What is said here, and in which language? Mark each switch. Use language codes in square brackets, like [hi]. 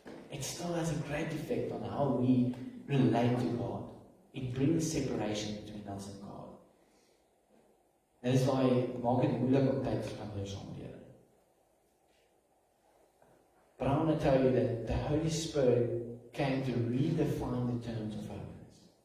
[en] It still has a great effect on how we relate to God. It brings separation between us and God. [af] Dit is why maak dit moeilik om tyd te spandeer saam met die Here. [en] But I want to tell you that the Holy Spirit came to redefine the terms of holiness.